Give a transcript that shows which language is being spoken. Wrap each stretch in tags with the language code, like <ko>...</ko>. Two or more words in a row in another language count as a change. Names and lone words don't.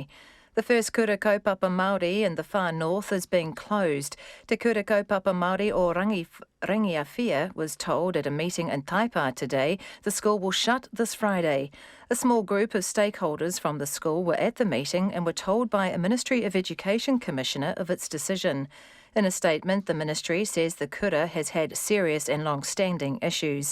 <en>The first</en> <mi>kura kaupapa Māori</mi> <en>in the far north is being closed. Te kura kaupapa Māori o Rangiawhia was told at a meeting in Taipā today the school will shut this Friday. A small group of stakeholders from the school were at the meeting and were told by a Ministry of Education Commissioner of its decision. In a statement, the ministry says the kura has had serious and long-standing issues.</en>